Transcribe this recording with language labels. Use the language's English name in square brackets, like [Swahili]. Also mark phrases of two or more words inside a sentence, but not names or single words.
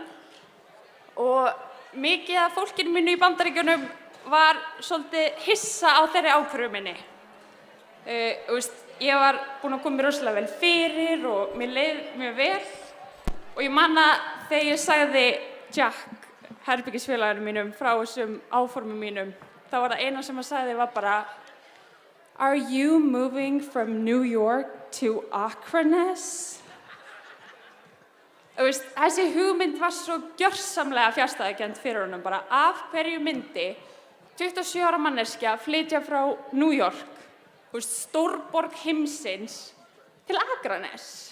[Icelandic] Og mikið af fólkinu mínu í Bandaríkjunum var svolítið hissa á þeirri ákvörðun minni. Ég var búin að koma mér rosalega vel fyrir og mér leið mjög vel. Og ég man að þegar ég sagði Jack, herbergisfélaginu mínum, frá þessum áformum mínum, þá var það eina sem hann sagði var bara [English] Are you moving from New York to Akraness? [Icelandic] Þessi hugmynd var svo gjörsamlega fjarstæðukennd fyrir honum bara af hverju myndi 27 ára manneskja flytja frá New York, stórborg heimsins, til Akraness.